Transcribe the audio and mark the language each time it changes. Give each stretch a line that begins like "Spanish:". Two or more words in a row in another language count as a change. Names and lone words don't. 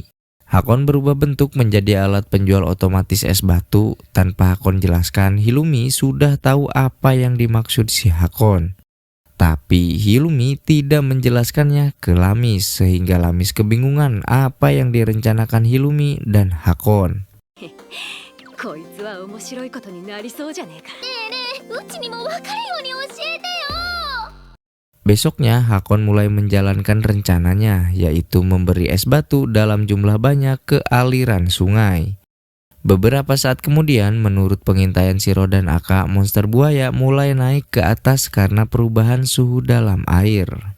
Indonesian: Hakon berubah bentuk menjadi alat penjual otomatis es batu. Tanpa Hakon jelaskan, Hilumi sudah tahu apa yang dimaksud si Hakon. Tapi Hilumi tidak menjelaskannya ke Lamis, sehingga Lamis kebingungan apa yang direncanakan Hilumi dan Hakon.
Japanese: こいつは面白いことになりそうじゃねえか。うちにも分かるように教えてよ。
Indonesian: Besoknya Hakon mulai menjalankan rencananya, yaitu memberi es batu dalam jumlah banyak ke aliran sungai. Beberapa saat kemudian, menurut pengintaian Shiro dan Aka, monster buaya mulai naik ke atas karena perubahan suhu dalam air.